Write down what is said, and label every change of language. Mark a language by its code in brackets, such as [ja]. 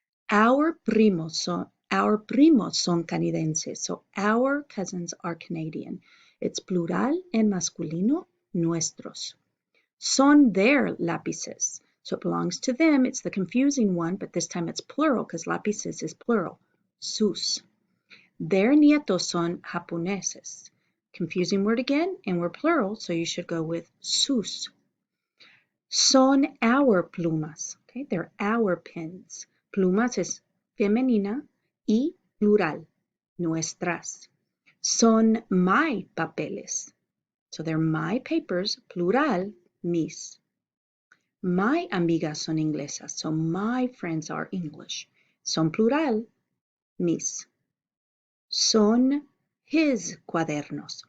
[es] Our primos son canadienses. [en] So our cousins are Canadian. It's plural and masculino, nuestros. Son their lápices. So it belongs to them. It's the confusing one, but this time it's plural because lápices is plural. [es] Sus. Their nietos son japoneses. [en] Confusing word again, and we're plural, so you should go with sus. Son our plumas. Okay, they're our pens. [es] Plumas is femenina y plural, nuestras. Son my papeles. [en] So they're my papers, plural, mis. My amigas son inglesas. So my friends are English. [es] Son plural, mis. Son his cuadernos.